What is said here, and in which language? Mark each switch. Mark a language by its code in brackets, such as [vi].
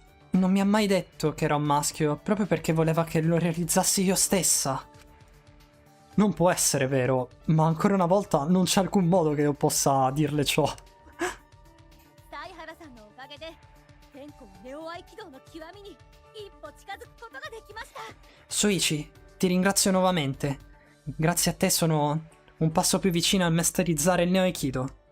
[it] Non mi ha mai detto che era un maschio, proprio perché voleva che lo realizzassi io stessa. Non può essere vero, ma ancora una volta non c'è alcun modo che io possa dirle ciò. [ja] 犀原さんのおかげで天候ネオ合気道の極みに一歩近づくことができました。 [it] Suichi, ti ringrazio nuovamente. Grazie a te sono un passo più vicino a masterizzare il Neo-Aikido.